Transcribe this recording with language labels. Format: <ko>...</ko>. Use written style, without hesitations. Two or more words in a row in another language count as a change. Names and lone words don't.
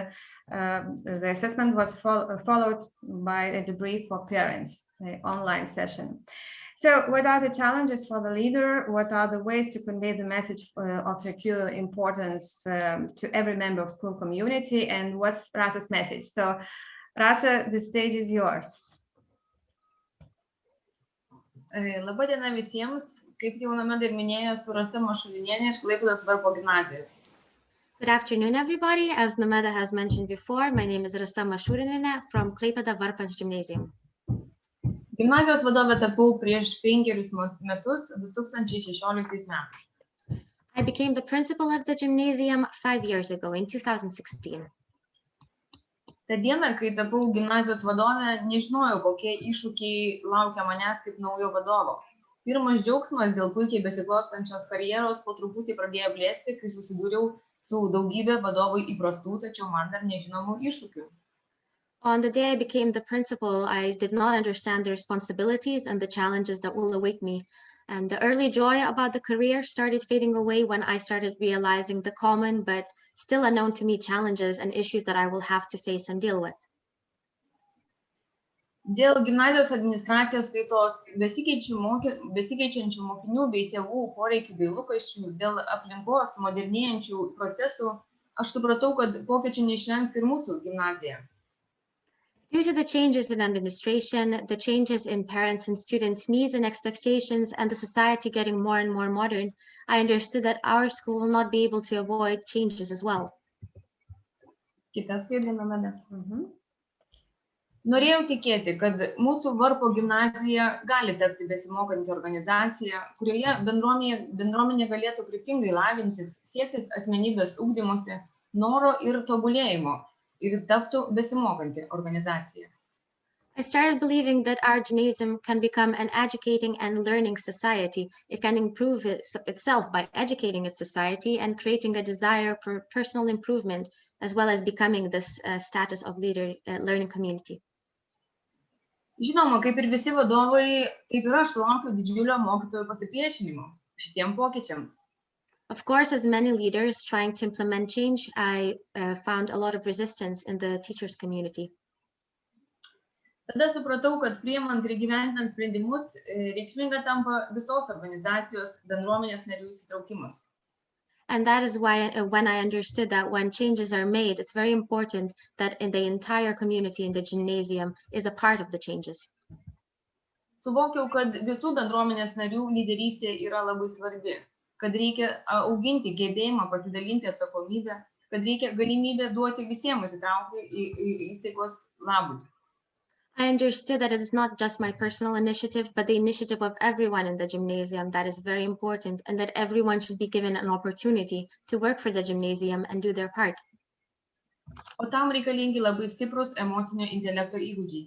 <en>And the assessment was followed by a debrief for parents, an online session. So what are the challenges for the leader? What are the ways to convey the message of equal importance to every member of school community? And what's Rasa's message? So Rasa, the stage is yours.</en> <lt>Labą dieną visiems, kaip jau Nomeda ir minėjo, su Rasa Mašulinienė iš Klaipėdos Varpo gimnazijos.</lt> <en>Good afternoon, everybody. As Nomeda has mentioned before, my name is Rasa Mašulinienė from Klaipėda Varpas Gymnasium.</en> <lt>Gimnazijos vadovė tapau prieš 5 metus, 2016 metais.</lt> <en>I became the principal of the gymnasium 5 years ago in 2016.</en> <lt>Ta diena, kai tapau gimnazijos vadovė, nežinojau, kokie iššūkiai laukia manęs kaip naujo vadovo. Pirmas džiaugsmas dėl puikiai besiklostančios karjeros po truputį pradėjo blėsti, kai susidūriau su daugybė vadovui įprastų, tačiau man dar nežinomų iššūkių.</lt> <en>On the day I became the principal, I did not understand the responsibilities and the challenges that will await me. And the early joy about the career started fading away when I started realizing the common but still unknown to me challenges and issues that I will have to face and deal with.</en> <lt>Dėl gimnazijos administracijos kaitos, besikeičiančių mokinių bei tėvų poreikių bei lūkesčių, dėl aplinkos modernėjančių procesų, aš supratau, kad pokyčių neišvengs ir mūsų gimnazija.</lt> <en>Due to the changes in administration, the changes in parents' and students' needs and expectations, and the society getting more and more modern, I understood that our school will not be able to avoid changes as well.</en> <lt>Kita skaidrė, Nomeda. Norėjau tikėti, kad mūsų Varpo gimnazija gali tapti besimokanti organizacija, kurioje bendruomenė galėtų kryptingai lavintis, siektis asmenybės ugdymosi, noro ir tobulėjimo ir taptų besimokanti organizacija.</lt> <en>I started believing that our gymnasium can become an educating and learning society. It can improve itself by educating its society and creating a desire for personal improvement, as well as becoming this status of learning community.</en> <lt>Žinoma, kaip ir visi vadovai, taip ir aš sulaukiau didžiulio mokytojų pasipriešinimo šitiem pokyčiams.</lt> <en>Of course, as many leaders trying to implement change, I found a lot of resistance in the teachers community.</en> <lt>Tada supratau, kad priimant ir įgyvendinant sprendimus, reikšminga tampa visos organizacijos bendruomenės narių įsitraukimas.</lt> <en>And that is why when I understood that when changes are made, it's very important that in the entire community in the gymnasium is a part of the changes.</en> <lt>Suvokiau, kad visų bendruomenės narių lyderystė yra labai svarbi, kad reikia auginti gebėjimą pasidalinti atsakomybę, kad reikia galimybę duoti visiems įsitraukti į įstaigos labui.</lt> <en>I understood that it is not just my personal initiative, but the initiative of everyone in the gymnasium that is very important, and that everyone should be given an opportunity to work for the gymnasium and do their part.</en> <lt>O tam reikalingi labai stiprus emocinio intelekto įgūdžiai.</lt>